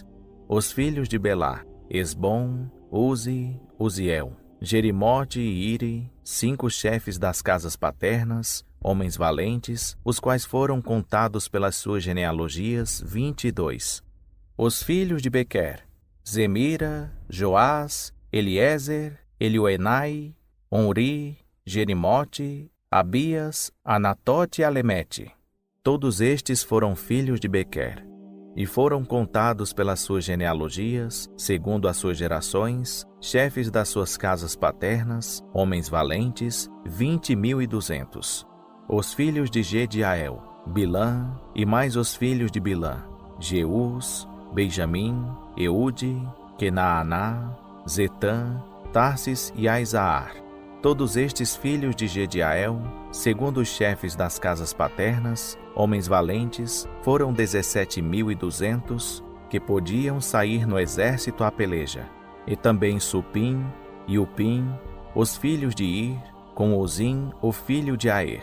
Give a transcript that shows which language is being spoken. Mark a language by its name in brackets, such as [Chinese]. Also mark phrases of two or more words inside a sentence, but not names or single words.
[Portuguese] Os filhos de Belá, Esbom, Uzi, Uziel, Jerimote e Iri, 5 chefes das casas paternas, homens valentes, os quais foram contados pelas suas genealogias, 22. Os filhos de Bequer, Zemira, Joás, Eliezer, Elioenai, Onri, Jerimote, Abias, Anatote e Alemete. Todos estes foram filhos de Bequer, e foram contados pelas suas genealogias, segundo as suas gerações, chefes das suas casas paternas, homens valentes, 20.200. Os filhos de Gediael, Bilã, e mais os filhos de Bilã, Jeus, Benjamim, Eude, Kenaaná, Zetã, Tarsis e Aizaar. Todos estes filhos de Gediael, segundo os chefes das casas paternas, homens valentes, foram 17.200, que podiam sair no exército à peleja. e também Supim e Upim, os filhos de Ir, com Ozim, o filho de Aer.